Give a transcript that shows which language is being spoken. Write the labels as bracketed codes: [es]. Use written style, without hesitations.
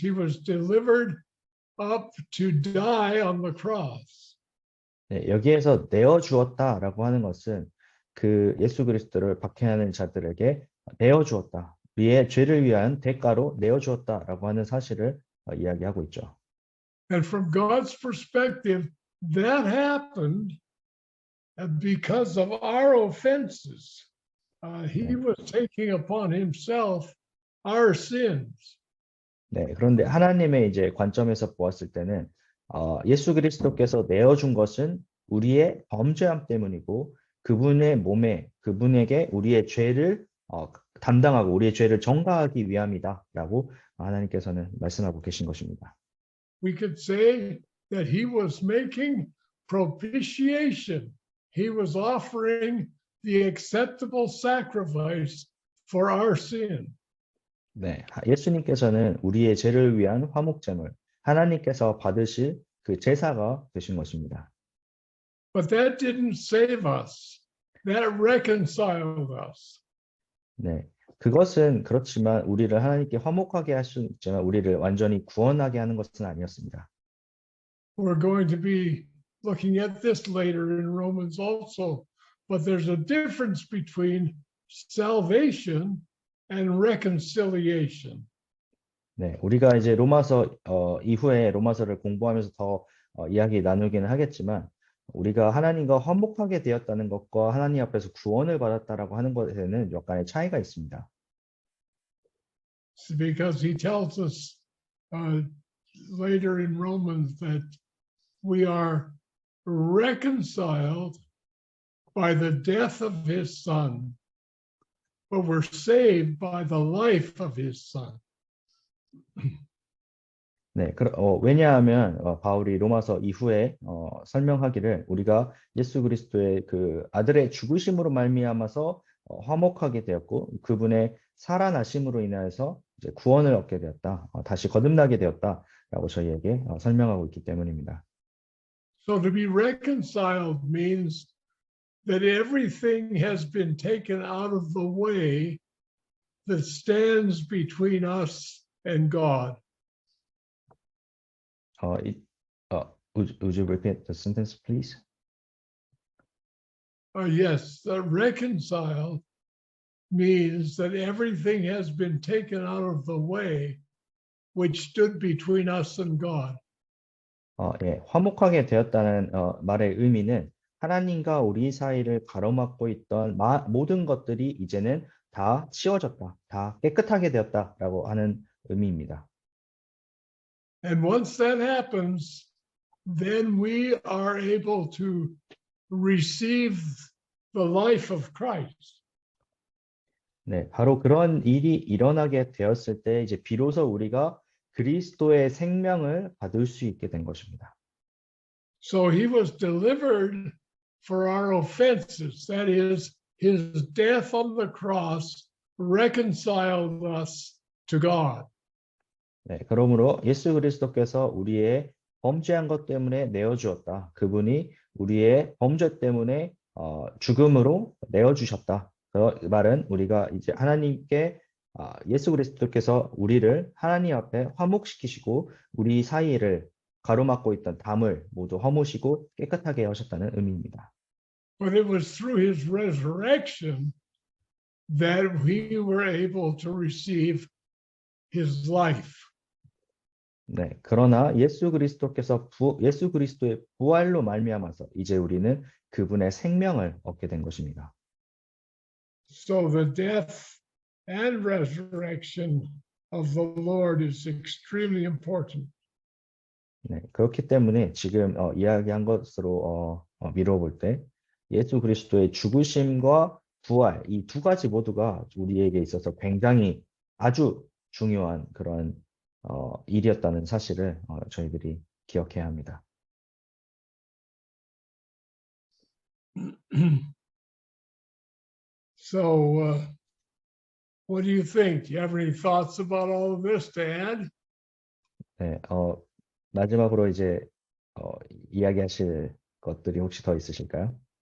[en] He was delivered up to die on the cross. [ko] 네, 여기에서 내어 주었다라고 하는 것은 그 예수 그리스도를 박해하는 자들에게 내어 주었다. 우리의 죄를 위한 대가로 내어 주었다라고 하는 사실을 이야기하고 있죠. [en] And from God's perspective, that happened because of our offenses. He was taking upon himself our sins. [ko] 네, 그런데 하나님의 이제 관점에서 보았을 때는 예수 그리스도께서 내어 준 것은 우리의 범죄함 때문이고 그분의 몸에 그분에게 우리의 죄를 담당하고 우리의 죄를 전가하기 위함이다라고 하나님께서는 말씀하고 계신 것입니다. [en] We could say that he was making propitiation. He was offering the acceptable sacrifice for our sin. [ko] 네, 예수님께서는 우리의 죄를 위한 화목제물, 하나님께서 받으실 그 제사가 되신 것입니다. [en] But that didn't save us. That reconciled us. [ko] 네, 그것은 그렇지만 우리를 하나님께 화목하게 할 수 있지만 우리를 완전히 구원하게 하는 것은 아니었습니다. [en] We're going to be looking at this later in Romans also, but there's a difference between salvation and reconciliation. [ko] 네, 우리가 이제 로마서 이후에 로마서를 공부하면서 더 이야기 나누기는 하겠지만 우리가 하나님과 화목하게 되었다는 것과 하나님 앞에서 구원을 받았다라고 하는 것에는 약간의 차이가 있습니다. [en] Because he tells us later in Romans that we are reconciled by the death of his son, but we're saved by the life of his son. [ko] 네, 왜냐하면 바울이 로마서 이후에 설명하기를 우리가 예수 그리스도의 그 아들의 죽으심으로 말미암아서 화목하게 되었고 그분의 살아나심으로 인하여서 이제 구원을 얻게 되었다, 다시 거듭나게 되었다라고 저희에게 설명하고 있기 때문입니다. [en] So to be reconciled means that everything has been taken out of the way that stands between us and God. Would you repeat the sentence, please? Yes, reconciled means that everything has been taken out of the way which stood between us and God. [ko] 예, 화목하게 되었다는 말의 의미는 하나님과 우리 사이를 가로막고 있던 모든 것들이 이제는 다 치워졌다, 다 깨끗하게 되었다라고 하는 의미입니다. [en] And once that happens, then we are able to receive the life of Christ. [ko] 네, 바로 그런 일이 일어나게 되었을 때 이제 비로소 우리가 그리스도의 생명을 받을 수 있게 된 것입니다. [en] So he was delivered for our offenses. That is, his death on the cross reconciled us to God. [ko] 네, 그러므로 예수 그리스도께서 우리의 범죄한 것 때문에 내어 주었다. 그분이 우리의 범죄 때문에 죽음으로 내어 주셨다. 그 말은 우리가 이제 하나님께 예수 그리스도께서 우리를 하나님 앞에 화목시키시고 우리 사이를 가로막고 있던 담을 모두 허무시고 깨끗하게 하셨다는 의미입니다. [en] But it was through his resurrection that we were able to receive his life. [ko] 네, 그러나 예수 그리스도의 부활로 말미암아서 이제 우리는 그분의 생명을 얻게 된 것입니다. [en] So the death and resurrection of the Lord is extremely important. [ko] 네, 그렇기 때문에 지금 이야기한 것으로 미루어 볼 때 예수 그리스도의 죽으심과 부활 이 두 가지 모두가 우리에게 있어서 굉장히 아주 중요한 그런 일이었다는 사실을 저희들이 기억해야 합니다. [en] So what do you think? Do you have any thoughts about all of this to add? [ko] 네, 마지막으로 이제 이야기하실 것들이 혹시 더 있으실까요?